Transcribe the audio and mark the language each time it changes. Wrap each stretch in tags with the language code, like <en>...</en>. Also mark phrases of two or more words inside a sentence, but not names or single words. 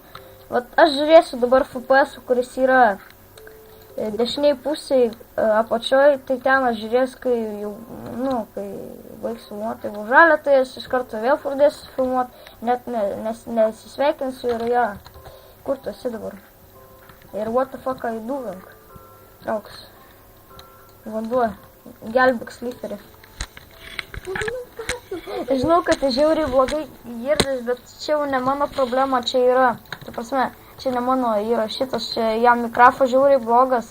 <lt>Vat aš žiūrėsiu dabar FPS, kuris yra dešiniai pusiai apačioj, tai ten aš žiūrėsiu, kai jau, kai baigsiu filmuoti, tai bus žalia, tai aš iš karto vėl pradėsiu filmuoti, net nesisveikinsiu ir jo, kur tu esi dabar?</lt> <en>Ir what the fuck I doing?</en> <lt>Trauks. Vanduo, gelbėk slyferį. Žinau, kad tai žiauriai blogai girdis, bet čia jau ne mano problema, čia yra, tai prasme, čia ne mano yra šitas, čia jam mikrofas žiauriai blogas.</lt>